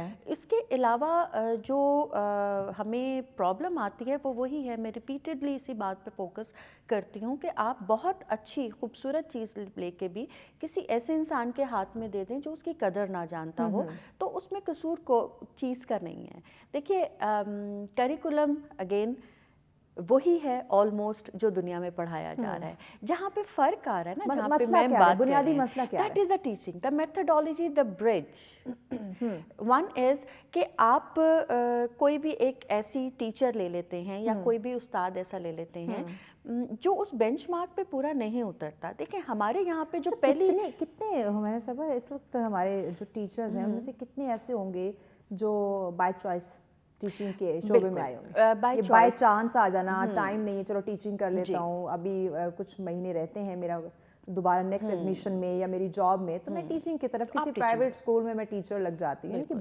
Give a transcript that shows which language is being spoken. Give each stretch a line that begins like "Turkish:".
Urdu: اس کے علاوہ جو ہمیں پرابلم آتی ہے وہ وہی ہے, میں ریپیٹڈلی اسی بات پہ فوکس کرتی ہوں کہ آپ بہت اچھی خوبصورت چیز لے کے بھی کسی ایسے انسان کے ہاتھ میں دے دیں جو اس کی قدر نہ جانتا ہو, تو اس میں قصور کو چیز کا نہیں ہے. دیکھیے کریکولم اگین وہی ہے آلموسٹ جو دنیا میں پڑھایا جا رہا ہے. جہاں پہ فرق آ رہا ہے نا, جہاں پہ میں بات بنیادی مسئلہ کیا ہے,
English: That is a teaching, the methodology, the bridge. One is
Urdu: کہ آپ کوئی بھی ایک ایسی ٹیچر لے لیتے ہیں یا کوئی بھی استاد ایسا لے لیتے ہیں جو اس بینچ مارک پہ پورا نہیں اترتا. دیکھیں ہمارے یہاں پہ جو پہلی کتنے ہمارے سب اس وقت ہمارے جو ٹیچرز ہیں ان میں سے کتنے ایسے ہوں گے جو بائی چوائس ٹیچنگ کے شعبے میں آئے ہوں گے, بائی چانس آ جانا, ٹائم نہیں ہے چلو ٹیچنگ کر لیتا ہوں, ابھی کچھ مہینے رہتے ہیں میرا دوبارہ نیکسٹ ایڈمیشن میں یا میری جاب میں, تو میں ٹیچنگ کی طرف کسی پرائیویٹ اسکول میں ٹیچر لگ جاتی ہوں.